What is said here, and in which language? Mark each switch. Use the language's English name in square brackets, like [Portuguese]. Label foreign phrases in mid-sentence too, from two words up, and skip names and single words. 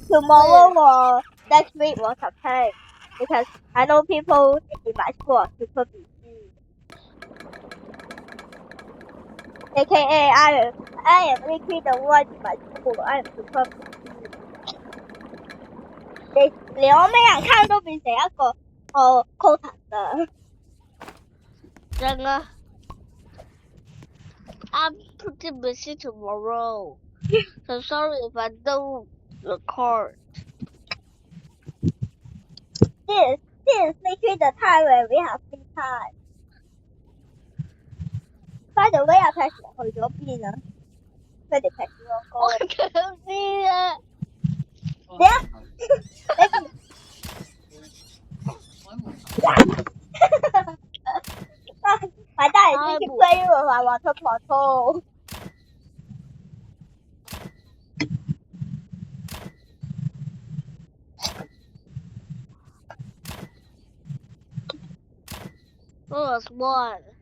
[English] tomorrow or next week or something. Because I know people in my school are super busy. AKA, I am literally the one in my school. I am super busy. [Cantonese] 連我咩人看都變成一個quota 啦。真啊 [English] I'm pretty busy tomorrow. So sorry if I don't record. This is literally the time when we have free time. By the way, [Cantonese] 阿 Patrick 去咗邊啊？佢哋 Patrick 個歌。我唔知啊。點啊？我喺門口。 [English] I thought you could play with my water bottle. was one.